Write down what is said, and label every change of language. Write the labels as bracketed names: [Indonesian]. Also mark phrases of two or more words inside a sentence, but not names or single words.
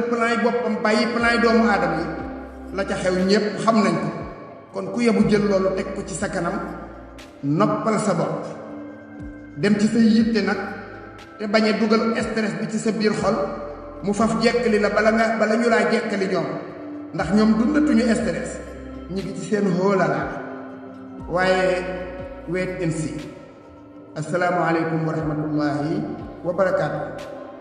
[Wolof] plan yi boppam bàyyi plan yi doomu aadama yi la ca xew ñépp xam nañ ko kon ku yebu jël loolu teg ko ci sa kanam noppal sa bopp dem ci sa yitte nag te bañ a dugal stress bi ci sa biir xol mu faf jekkali la bala ñu laa jekkali ñoom ndax ñoom dundatuñu stress ñi ngi ci seen hóolala waaye [English] wait and see [Arabic] السلام عليكم ورحمة الله وبركاته